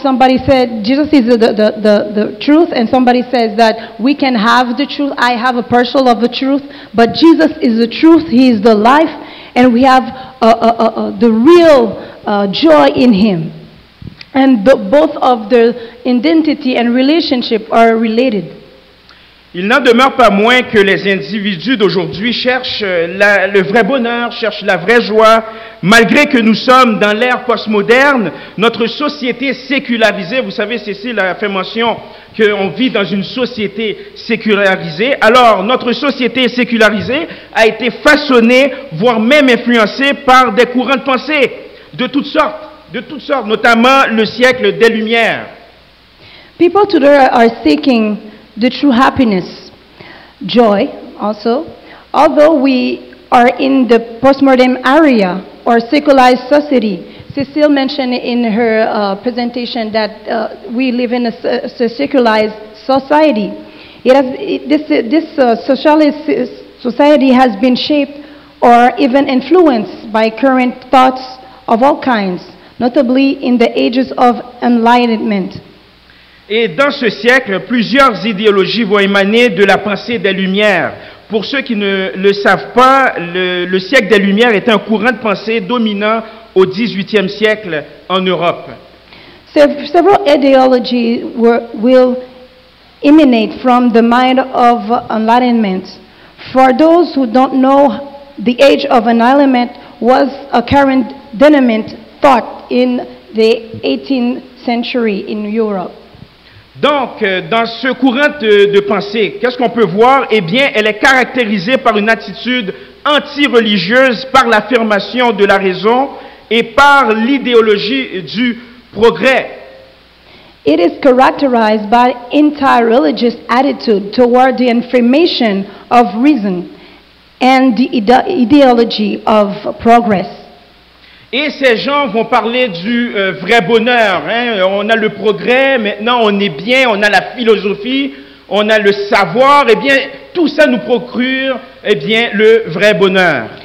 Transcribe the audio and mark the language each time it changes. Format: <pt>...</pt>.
<en>Somebody said Jesus is the truth, and somebody says that we can have the truth. I have a parcel of the truth, but Jesus is the truth. He is the life, and we have the real joy in Him. And both of the identity and relationship are related.</en> <fr>Il n'en demeure pas moins que les individus d'aujourd'hui cherchent le vrai bonheur, cherchent la vraie joie, malgré que nous sommes dans l'ère postmoderne, notre société sécularisée, vous savez, Cécile a fait mention qu'on vit dans une société sécularisée, alors notre société sécularisée a été façonnée, voire même influencée par des courants de pensée de toutes sortes, notamment le siècle des Lumières.</fr> <en>People today are seeking the true happiness, joy also. Although we are in the postmodern area or secularized society, Cecile mentioned in her presentation that we live in a secularized society. This socialist society has been shaped or even influenced by current thoughts of all kinds, notably in the ages of enlightenment.</en> <fr>Et dans ce siècle, plusieurs idéologies vont émaner de la pensée des Lumières. Pour ceux qui ne le savent pas, le siècle des Lumières est un courant de pensée dominant au XVIIIe siècle en Europe.</fr> <en>Several ideologies will emanate from the mind of enlightenment. For those who don't know, the age of enlightenment was a current dominant thought in the 18th century in Europe.</en> <fr>Donc, dans ce courant de pensée, qu'est-ce qu'on peut voir? Eh bien, elle est caractérisée par une attitude anti-religieuse, par l'affirmation de la raison et par l'idéologie du progrès.</fr> <en>It is characterized by anti-religious attitude toward the affirmation of reason and the ideology of progress.</en> <fr>Et ces gens vont parler du vrai bonheur. Hein? On a le progrès, maintenant on est bien, on a la philosophie, on a le savoir. Eh bien, tout ça nous procure le vrai bonheur.</fr>